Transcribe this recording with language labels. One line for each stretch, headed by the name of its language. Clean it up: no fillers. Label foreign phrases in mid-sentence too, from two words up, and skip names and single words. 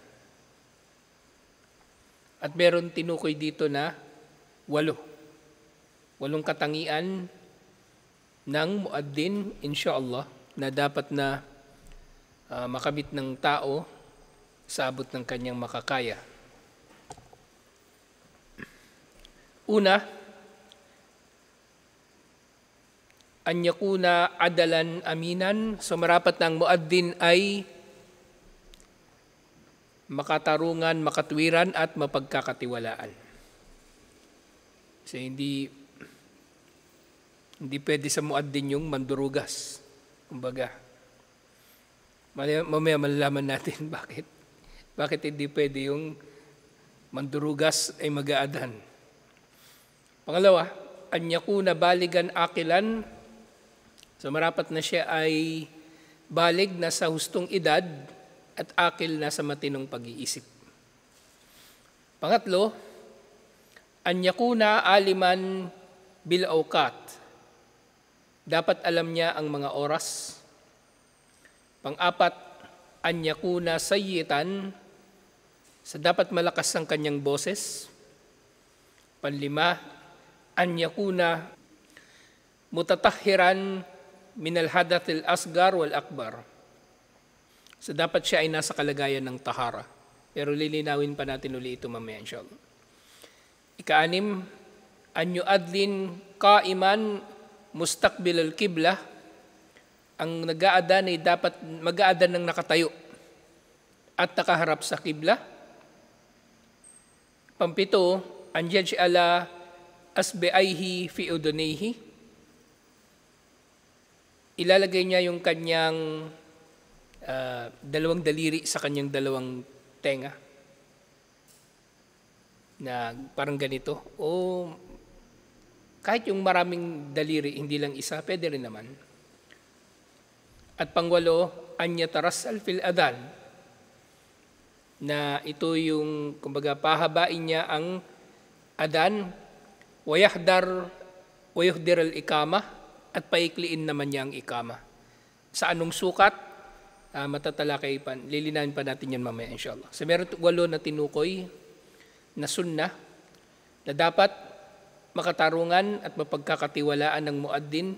Filipino: At meron tinukoy dito na 8 katangian ng muaddin inshallah na dapat na makamit ng tao sa abot ng kanyang makakaya. Una,
Arabic: أن يكون عادلا أمينا.
Filipino: So marapat ng muaddin ay makatarungan, makatwiran at mapagkakatiwalaan. So hindi pwede sa muaddin yung mandurugas. Kumbaga, mamaya malalaman natin bakit hindi pwede yung mandurugas ay mag-aadhan. Pangalawa,
Arabic: أن يكون بالغا عاقلا.
Filipino: So marapat na siya ay balig na sa hustong edad at akil na sa matinong pag-iisip. Pangatlo,
Arabic: أن يكون عالما بالأوقات.
Filipino: Dapat alam niya ang mga oras. Pang-apat,
Arabic: أن يكون صيتا,
Filipino: sa dapat malakas ang kanyang boses. Panlima,
Arabic: أن يكون متطهرا من الحدث الأصغر والأكبر.
Filipino: So dapat siya ay nasa kalagayan ng tahara. Pero lilinawin pa natin uli ito mamaya inshallah. Ika-6,
Arabic: أن يؤذن قائما مستقبل القبلة.
Filipino: Ang nag-aadan ay dapat mag-aadan ng nakatayo at nakaharap sa kibla. Pampito,
Arabic: أن يجعل إصبعيه في أذنيه.
Filipino: Ilalagay niya yung kanyang dalawang daliri sa kanyang dalawang tenga. Na parang ganito. O kahit yung maraming daliri, hindi lang isa, pwede rin naman. At pangwalo,
Arabic: أن يترسل في الأذان,
Filipino: na ito yung kumbaga pahabain niya ang adhan,
Arabic: ويحدر الإقامة,
Filipino: at paikliin naman niya ang iqamah. Sa anong sukat? Matatalakay pa, lilinawin pa natin yan mamaya inshallah. So meron 8 na tinukoy na sunnah na dapat makatarungan at mapagkakatiwalaan ng muaddin.